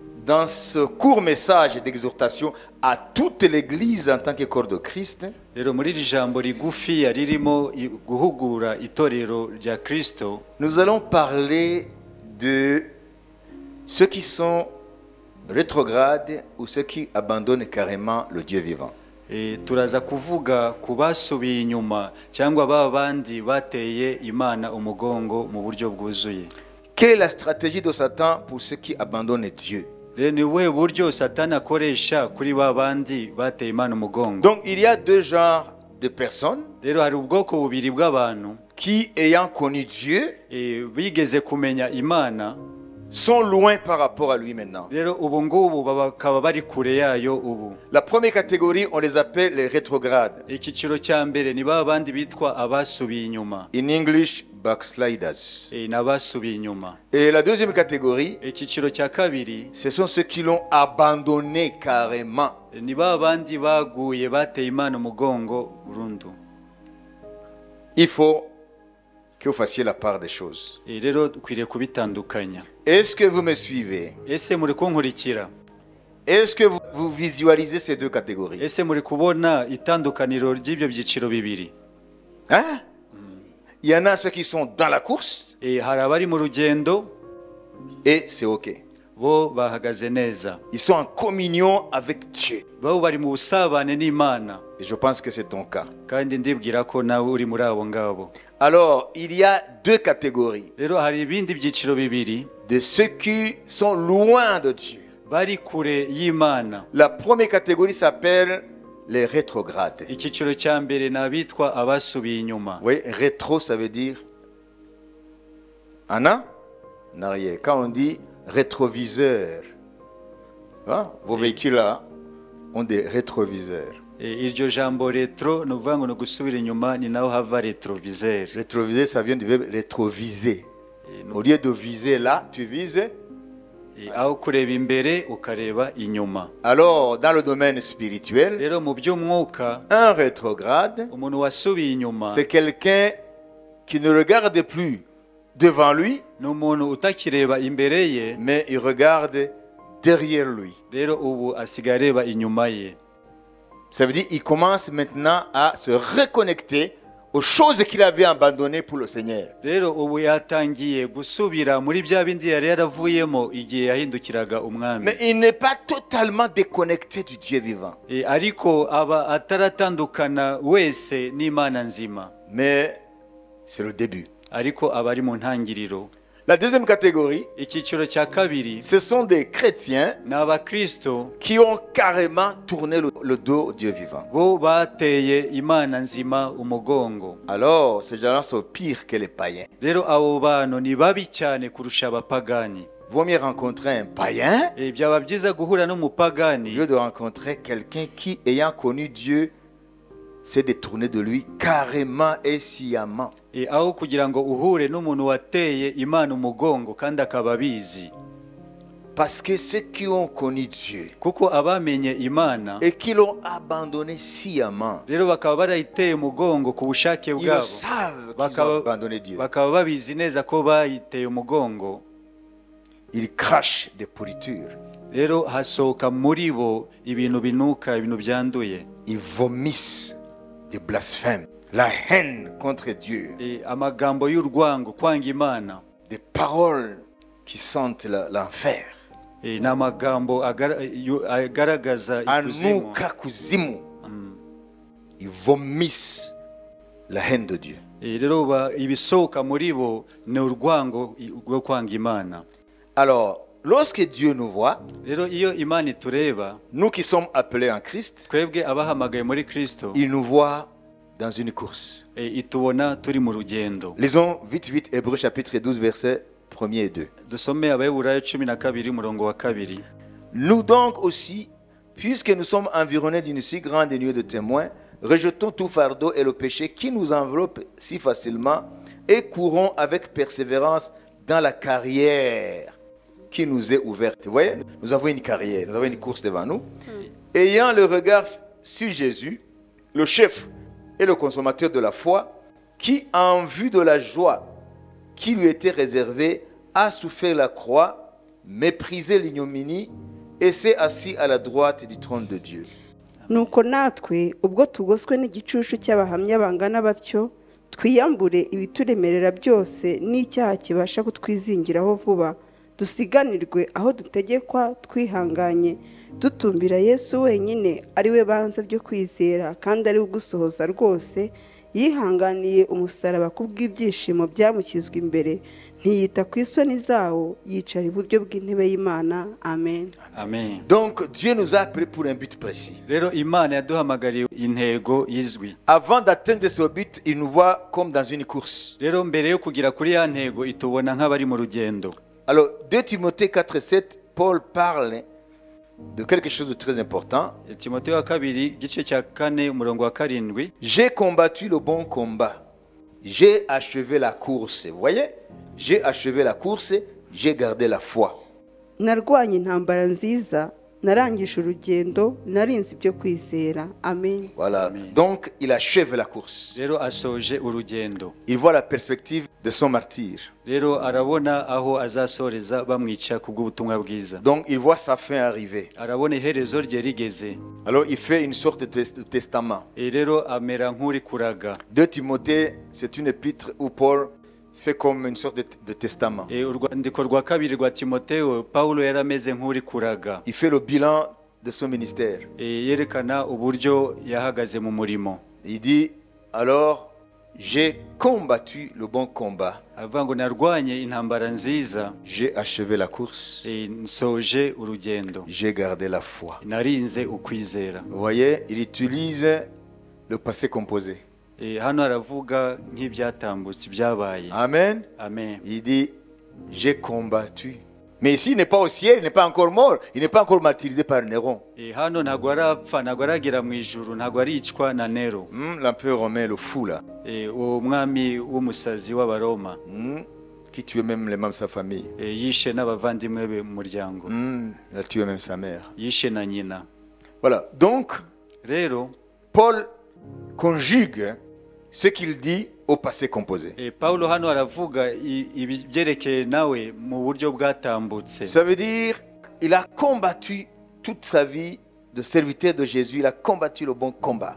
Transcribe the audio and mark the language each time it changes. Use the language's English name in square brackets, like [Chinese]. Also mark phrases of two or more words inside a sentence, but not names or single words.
[French] dans ce court message d'exhortation à toute l'Église en tant que corps de Christ, [Kinyarwanda] rero muri iri jambo rigufiya ririmo guhugura itorero rya Kristo, [French] nous allons parler de ceux qui sont rétrogrades ou ceux qui abandonnent carrément le Dieu vivant. [Kinyarwanda] turaza kuvuga ku basubiye inyuma cyangwa ba bandi bateye Imana umugongo mu buryo bwuzuye. [French] Quelle est la stratégie de Satan pour ceux qui abandonnent Dieu? [Kinyarwanda] Ni we buryo Satani akoresha kuri ba bandi bateye Imana umugongo. [French] Donc il y a deux genres de personnes [Kinyarwanda] Rero hari ubwoko bubiri bw'abantu [French] qui, ayant connu Dieu, [Kinyarwanda] bigeze kumenya Imana, [French] sont loin par rapport à lui maintenant. [Kinyarwanda] rero ubu ngubu bakaba bari kure yayo ubu. [French] La première catégorie, on les appelle les rétrogrades. [Kinyarwanda] Icyiciro cya mbere ni ba bandi bitwa abasubiye inyuma. [English] In English, backsliders. [Kinyarwanda] N'abasubiye inyuma. [French] Et la deuxième catégorie, [Kinyarwanda] Icyiciro cya kabiri [French] ce sont ceux qui l'ont abandonné carrément. [Kinyarwanda] ni ba bandi baguye bateye Imana umugongo burundu. [French] Il faut que vous fassiez la part des choses. [Kinyarwanda] Rero dukwiriye kubitandukanya. [French] Est-ce que vous me suivez? [Kinyarwanda] Ese muri kunkurikira? [French] Est-ce que vous visualisez ces deux catégories? [Kinyarwanda] Ese muri kubona itandukaniro ry'ibyo byiciro bibiri? [French] Hein? Il y en a ceux qui sont dans la course [Kinyarwanda] Hari abari mu rugendo [French] et c'est OK. [Kinyarwanda] bo bahagaze neza. [French] Ils sont en communion avec Dieu. [Kinyarwanda] Bo bari mu busabane n'Imana. [French] Et je pense que c'est ton cas. [Kinyarwanda] Kandi ndibwira ko nawe uri muri abo ngabo. [French] Alors, il y a deux catégories [Kinyarwanda] Rero hari ibindi byiciro bibiri [French] de ceux qui sont loin de Dieu. [Kinyarwanda] bari kure y'Imana. [French] La première catégorie s'appelle les rétrogrades. [Kinyarwanda] Icyiciro cya mbere ni abitwa abasubiye inyuma. [French] Oui, rétro, ça veut dire en arrière. Quand on dit rétroviseur, hein, vos véhicules là ont des rétroviseurs. [Kinyarwanda] Iryo jambo retro ni ukuvuga ngo ni gusubira inyuma, ni naho hava retroviseur. [French] Rétroviseur, ça vient du verbe rétroviser. Au lieu de viser là, tu vises. [Kinyarwanda] Aho kureba imbere ukareba inyuma. [French] Alors, dans le domaine spirituel, [Kinyarwanda] Rero mu by'umwuka, [French] un rétrograde, [Kinyarwanda] umuntu wasubiye inyuma [French] c'est quelqu'un qui ne regarde plus devant lui, [Kinyarwanda] ni umuntu utakireba imbere ye, [French] mais il regarde derrière lui. [Kinyarwanda] rero ubu asigaye areba inyuma ye. [French] Ça veut dire qu'il commence maintenant à se reconnecter aux choses qu'il avait abandonnées pour le Seigneur. [Kinyarwanda] Rero ubu yatangiye gusubira muri bya bindi yari yaravuyemo igihe yahindukiraga umwami. [French] Mais il n'est pas totalement déconnecté du Dieu vivant. [Kinyarwanda] Ariko aba ataratandukana wese n'Imana nzima. [French] Mais c'est le début. [Kinyarwanda] Ariko aba ari mu ntangiriro. [French] La deuxième catégorie, [Kinyarwanda] Icyiciro cya kabiri [French] ce sont des chrétiens [Kinyarwanda] ni abakristo [French] qui ont carrément tourné le dos au Dieu vivant. [Kinyarwanda] bo bateye Imana nzima umugongo. [French] Alors, ces gens-là sont pires que les païens. [Kinyarwanda] Rero abo bantu ni babi cyane kurusha abapagani. [French] Vaut mieux rencontrer un païen [Kinyarwanda] Byaba byiza guhura [French] au [Kinyarwanda] n'umupagani [French] lieu de rencontrer quelqu'un qui, ayant connu Dieu, s'est détourné de lui carrément et sciemment. [Kinyarwanda] aho kugira ngo uhure n'umuntu wateye Imana umugongo kandi akaba abizi. [French] Parce que ceux qui ont connu Dieu [Kinyarwanda] Kuko abamenye Imana [French] et qui l'ont abandonné sciemment, [Kinyarwanda] rero bakaba barayiteye umugongo ku bushake [French] ils le [Kinyarwanda] bwabo, [French] savent qu'ils ont abandonné Dieu. [Kinyarwanda] bakaba babizi neza ko bayiteye umugongo. [French] Ils crachent des pourritures. [Kinyarwanda] Rero hasohoka muri bo ibintu binuka, ibintu byanduye. [French] Ils vomissent des blasphèmes, la haine contre Dieu, [Kinyarwanda] Amagambo y'urwango, kwanga Imana. [French] des paroles qui sentent l'enfer. [Kinyarwanda] N'amagambo agaragaza ikuzimu. Anuka kuzimu. [French] Ils vomissent la haine de Dieu. [Kinyarwanda] Rero ibisohoka muri bo ni urwango rwo kwanga Imana. [French] Alors, lorsque Dieu nous voit, [Kinyarwanda] Rero iyo Imana itureba, [French] nous qui sommes appelés en Christ, [Kinyarwanda] twebwe abahamagaye muri Kristo, [French] il nous voit dans une course. [Kinyarwanda] itubona turi mu rugendo. [French] Lisons vite Hébreux chapitre 12 versets 1 et 2. [Kinyarwanda] Dusome Abaheburayo 12 umurongo wa 2. [French] Nous donc aussi, puisque nous sommes environnés d'une si grande nuée de témoins, rejetons tout fardeau et le péché qui nous enveloppe si facilement et courons avec persévérance dans la carrière qui nous est ouverte. Vous voyez, nous avons une carrière, nous avons une course devant nous. Ayant le regard sur Jésus, le chef et le consommateur de la foi, qui en vue de la joie qui lui était réservée, a souffert la croix, méprisé l'ignominie et s'est assis à la droite du trône de Dieu. [Kinyarwanda] nuko natwe ubwo tugoswe n'igicucu cy'abahamya bangana batyo twiyambure ibituremerera byose n'icyaha kibasha kutwizingiraho vuba dusiganirwe aho dutegekwa twihanganye dutumbira Yesu wenyine ari we banza ryo kwizera kandi ari ugusohoza rwose yihanganiye umusaraba kubw'ibyishimo byamukizwa imbere ntiyita ku isoni zawo yicara iburyo bw'intebe y'Imana. Amen. amen. [French] Donc Dieu nous a appelés pour un but précis. [Kinyarwanda] Rero Imana yaduhamagariye intego izwi. [French] Avant d'atteindre ce but, il nous voit comme dans une course. [Kinyarwanda] Rero mbere yo kugira kuri ya ntego itubona nk'abari mu rugendo. [French] Alors 2 Timothée 4:7, Paul parle de quelque chose de très important. [Kinyarwanda] Timothée wa kabiri gice cya 4 umurongo wa 7. [French] J'ai combattu le bon combat. J'ai achevé la course. Vous voyez? J'ai achevé la course, j'ai gardé la foi. [Kinyarwanda] Narwanye intambara nziza, narangije urugendo, narinze ibyo kwizera. Amen. [French] Voilà. Amen. Donc il achève la course. [Kinyarwanda] Rero asoje urugendo. [French] Il voit la perspective de son martyre. [Kinyarwanda] Rero arabona aho azasoreza bamwica kubw'ubutumwa bwiza. [French] Donc il voit sa fin arriver. [Kinyarwanda] Arabona iherezo rye rigeze. [French] Alors il fait une sorte de testament. [Kinyarwanda] Rero amera nk'uri kuraga. [French] 2 Timothée, c'est une épître où Paul fait comme une sorte de testament. [Kinyarwanda] Urwandiko rwa kabiri rwa Timotheo, Paulo yarameze nk'uri kuraga. [French] Il fait le bilan de son ministère. [Kinyarwanda] Yerekana uburyo yahagaze mu murimo. [French] Il dit alors j'ai combattu le bon combat. [Kinyarwanda] Avuga ngo narwanye intambara nziza. [French] J'ai achevé la course. [Kinyarwanda] Nsoje urugendo. [French] J'ai gardé la foi. [Kinyarwanda] Narinze ukwizera. [French] Vous voyez, il utilise le passé composé. [Kinyarwanda] Hano aravuga nk'ibyatambutse byabaye. Amen. Amen. [French] Il dit j'ai combattu. Mais ici il n'est pas au ciel, il n'est pas encore mort, il n'est pas encore martyrisé par Néron. [Kinyarwanda] Hano ntabwo arapfa, ntabwo aragera mu ijuru, ntabwo aricwa na Nero. [French] L'empereur romain, le fou là. [Kinyarwanda] Uwo mwami w'umusazi w'abaroma. [French] Qui tuait même les membres de sa famille. [Kinyarwanda] Yishe n'abavandimwe be mu muryango. [French] Il a tué même sa mère. [Kinyarwanda] Yishe na nyina. [French] Voilà. Donc [Kinyarwanda] rero [French] Paul conjugue ce qu'il dit au passé composé. [Kinyarwanda] Paulo hano aravuga ibyerekeye nawe mu buryo bwatambutse. [French] Ça veut dire il a combattu toute sa vie de serviteur de Jésus, il a combattu le bon combat.